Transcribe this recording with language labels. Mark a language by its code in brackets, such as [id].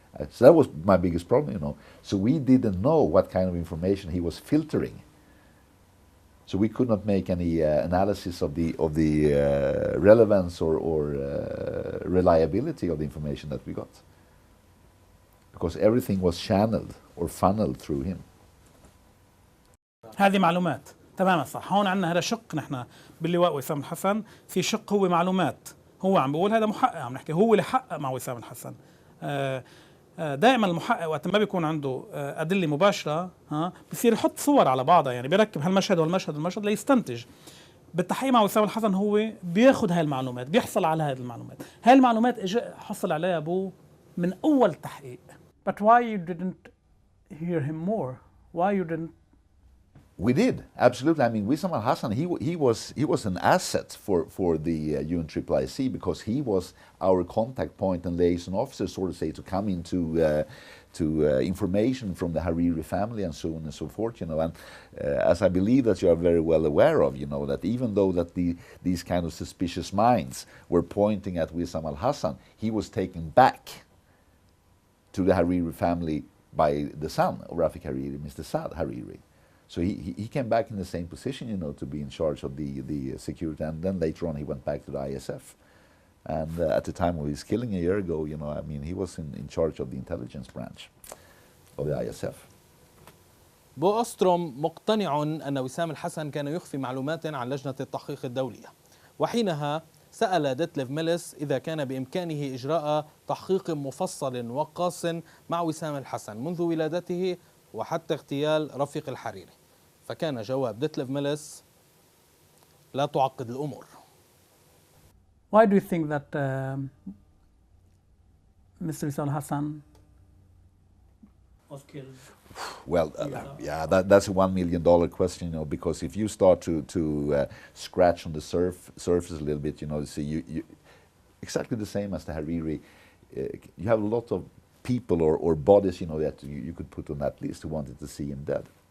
[en] So that was my biggest problem, So we didn't know what kind of information he was filtering. So we could not make any analysis of the relevance or reliability of the information that we got, because everything was channeled or funneled through him. [ar] هذه معلومات تماما صح. هون عندنا هذا شق، نحن باللواء وسام الحسن في شق هو معلومات، هو عم بقول هذا محقق، عم نحكي هو اللي حقق مع وسام الحسن. دائما المحقق وقت ما بيكون عنده أدلة مباشرة بصير يحط صور على بعضها، يعني بيركب هالمشهد والمشهد ليستنتج. بالتحقيق مع وسام الحسن هو بياخذ هاي المعلومات، بيحصل على هاي المعلومات. هاي المعلومات حصل عليها أبوه من أول تحقيق. [en] But why you didn't hear him more? Why you didn't? We did, absolutely. I mean, Wissam Al-Hassan, he was an asset for the UNCCC, because he was our contact point and liaison officer, so to say, to come into information from the Hariri family and so on and so forth, And as I believe that you are very well aware of, that even though that these kind of suspicious minds were pointing at Wissam Al-Hassan, he was taken back to the Hariri family by the son of Rafik Hariri, Mr. Saad Hariri. So he came back in the same position, to be in charge of the security, and then later on he went back to the ISF. And at the time of his killing a year ago, he was in charge of the intelligence branch of the ISF. [ar] اوستروم مقتنع أن وسام الحسن كان يخفي معلومات عن لجنة التحقيق الدولية، وحينها سأل ديتليف ميلس إذا كان بإمكانه إجراء تحقيق مفصل وقاص مع وسام الحسن منذ ولادته وحتى اغتيال رفيق الحريري، فكان جواب ديتليف ميلس: لا تعقد الأمور. [en] Why do you think that Mr. Wissam Al-Hassan was killed? Well, that's a $1 million question, because if you start to scratch on the surface a little bit, you see, you exactly the same as the Hariri, you have a lot of people or bodies, that you could put on that list who wanted to see him dead.